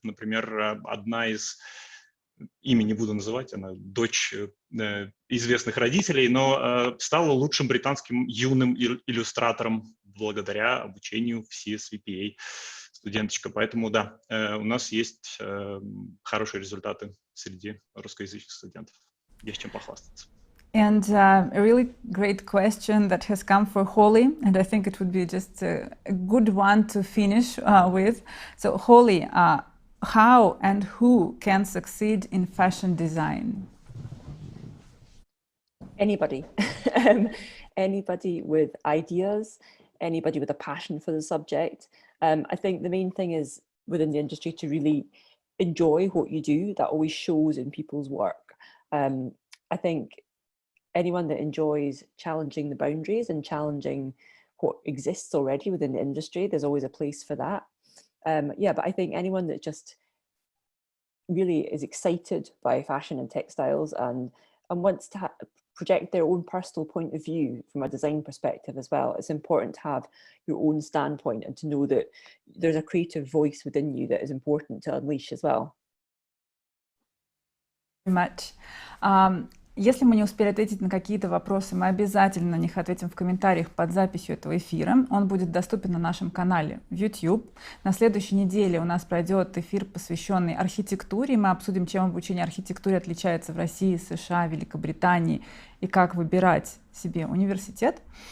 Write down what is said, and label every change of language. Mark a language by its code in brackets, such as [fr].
[ru] Например, одна из, имя не буду называть, она дочь известных родителей, но стала лучшим британским юным иллюстратором благодаря обучению в CSVPA студенточка. Поэтому да, у нас есть хорошие результаты среди русскоязычных студентов. Есть чем похвастаться. [en] And a really great question that has come for Holly, and I think it would be just a good one to finish with. So Holly, how and who can succeed in fashion design? Anybody. Anybody with ideas, anybody with a passion for the subject. I think the main thing is within the industry to really enjoy what you do. That always shows in people's work. I think anyone that enjoys challenging the boundaries and challenging what exists already within the industry, there's always a place for that. But I think anyone that just really is excited by fashion and textiles and wants to project their own personal point of view from a design perspective as well, it's important to have your own standpoint and to know that there's a creative voice within you that is important to unleash as well. Much. [ru] Если мы не успели ответить на какие-то вопросы, мы обязательно на них ответим в комментариях под записью этого эфира. Он будет доступен на нашем канале в YouTube. На следующей неделе у нас пройдет эфир, посвященный архитектуре. Мы обсудим, чем обучение архитектуре отличается в России, США, Великобритании и как выбирать себе университет.